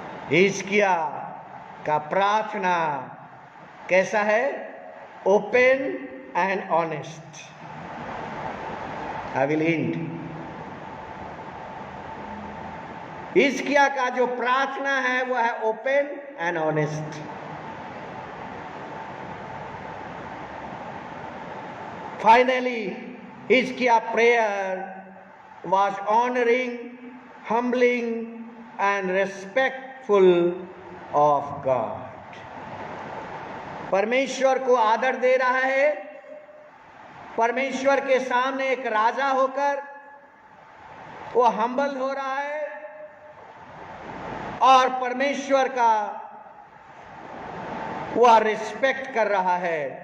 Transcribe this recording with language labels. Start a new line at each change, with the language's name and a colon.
Hindi: हिजकिया का प्रार्थना कैसा है?
English: Open and honest. I will hint.
Hindi: Hezekiah का जो प्रार्थना है वो है open and honest.
English: Finally Hezekiah prayer was honoring, humbling and respectful of God.
Hindi: परमेश्वर को आदर दे रहा है, परमेश्वर के सामने एक राजा होकर वो हम्बल हो रहा है और परमेश्वर का वह रिस्पेक्ट कर रहा है।